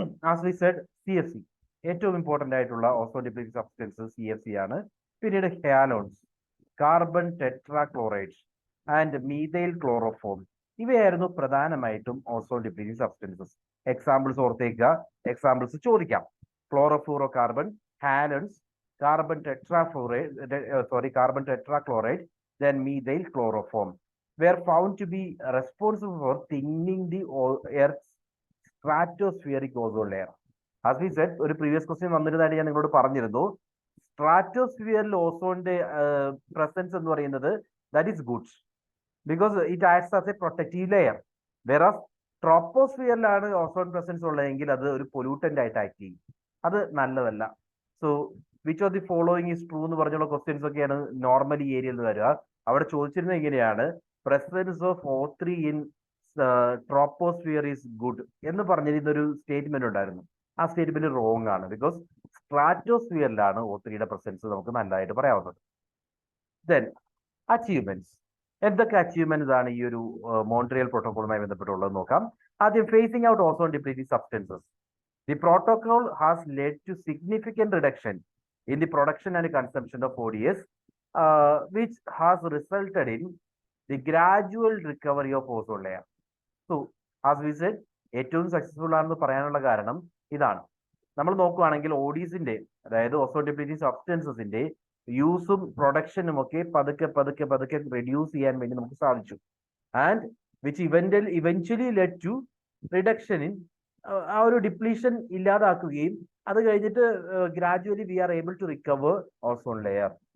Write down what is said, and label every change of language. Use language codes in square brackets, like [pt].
[en] as we said [ml] CFC ഏറ്റവും important ആയിട്ടുള്ള ozone depleting substance CFC ആണ്. പിന്നീട് ഹാലോൺസ്, carbon tetrachloride and methyl chloroform, ഇവയായിരുന്നു പ്രധാനമായിട്ടും ozone depleting substances. Examples ഓർത്തേക്കുക, examples ചോദിക്കാം. [en] Chlorofluorocarbon, halons, carbon tetrafluoride, carbon tetrachloride, then methyl chloroform were found to be responsible for thinning the Earth's stratospheric ozone layer. As we said, [ml] ഒരു previous question വന്നിരുന്നതായിട്ട് ഞാൻ നിങ്ങളോട് പറഞ്ഞിരുന്നു. സ്ട്രാറ്റോസ്ഫിയറിൽ ഓസോണിന്റെ presence എന്ന് പറയുന്നത് [en] That is good because it acts as a protective layer. [ml] വേറാസ് ട്രോപ്പോസ്ഫിയറിലാണ് ozone presence ഉള്ളതെങ്കിൽ അത് ഒരു pollutant ആയിട്ട് ആക്ട് ചെയ്യും. അത് നല്ലതല്ല. [en] so which of the following is true [ml] എന്ന് പറഞ്ഞുള്ള ക്വസ്റ്റ്യൻസ് ഒക്കെയാണ് നോർമലി ഏരിയയിൽ വരിക. അവിടെ ചോദിച്ചിരുന്നത് എങ്ങനെയാണ്, [en] presence of O3 in troposphere is good [ml] എന്ന് പറഞ്ഞിരുന്ന ഒരു സ്റ്റേറ്റ്മെന്റ് ഉണ്ടായിരുന്നു. ആ സ്റ്റേറ്റ്മെന്റ് റോങ് ആണ്. ബിക്കോസ് സ്ട്രാറ്റോസ്ഫിയറിലാണ് O3യുടെ പ്രസൻസ് നമുക്ക് നല്ലതായിട്ട് പറയാവുന്നത്. Then achievements. എന്തൊക്കെ അച്ചീവ്മെന്റ്സ് ആണ് ഈ ഒരു മോൺട്രിയൽ പ്രോട്ടോകോളുമായി ബന്ധപ്പെട്ടുള്ളത് നോക്കാം. ആദ്യം facing out ozone depleting substances. [en] The protocol has led to significant reduction in the production and consumption of ODS, which has resulted in the gradual recovery of ozone layer. So, as we said, [ml] ഏറ്റവും successful ആണെന്ന് പറയാനുള്ള കാരണം ഇതാണ്. നമ്മൾ നോക്കുകയാണെങ്കിൽ ODSന്റെ, അതായത് ozone depleting സബ്സ്റ്റൻസസിന്റെ യൂസും പ്രൊഡക്ഷനും ഒക്കെ പതുക്കെ പതുക്കെ പതുക്കെ റെഡ്യൂസ് ചെയ്യാൻ വേണ്ടി നമുക്ക് സാധിച്ചു. [en] and which eventually led to reduction in, [ml] ആ ഒരു ഡിപ്ലീഷൻ ഇല്ലാതാക്കുകയും അത് കഴിഞ്ഞിട്ട് [en] Gradually we are able to recover ozone layer.